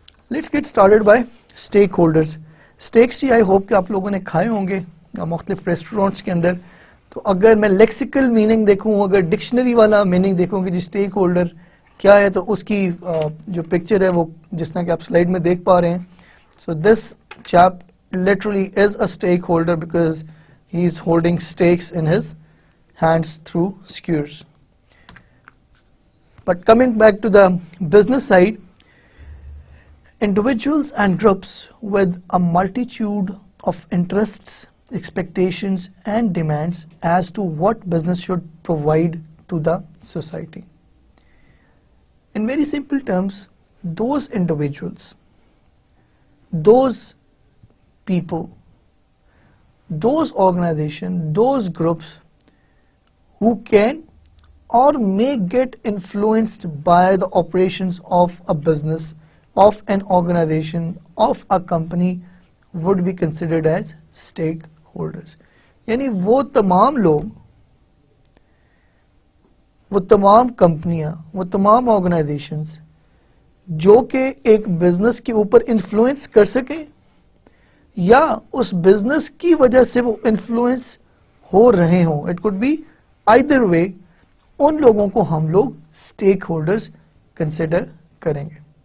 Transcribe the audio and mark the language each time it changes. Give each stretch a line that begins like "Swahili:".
English: let's get started by
Urdu: stake holders. Stacks جی I hope کہ آپ لوگوں نے کھائے ہوں گے مختلف ریسٹورینٹس کے اندر. تو اگر میں لیکسیکل میننگ دیکھوں, اگر ڈکشنری والا میننگ دیکھوں کہ جی اسٹیک ہولڈر کیا ہے, تو اس کی جو پکچر ہے وہ جس طرح کہ آپ سلائڈ میں دیکھ پا رہے ہیں.
English: So this chap literally is a stakeholder because he is holding stakes in his hands through skewers. But coming back to the business side, individuals and groups with a multitude of interests, expectations and demands as to what business should provide to the society. In very simple terms, those individuals those people, those organizations, those groups who can or may get influenced by the operations of a business, of an organization, of a company would be considered as stakeholders.
Urdu: یعنی وہ تمام لوگ، وہ تمام کمپنیاں، وہ تمام organisations جو کہ ایک بزنس کے اوپر انفلوئنس کر سکیں یا اس بزنس کی وجہ سے وہ انفلوئنس ہو رہے ہوں،
English: it could be either way,
Urdu: ان لوگوں کو ہم لوگ اسٹیک ہولڈرز کنسیڈر کریں گے.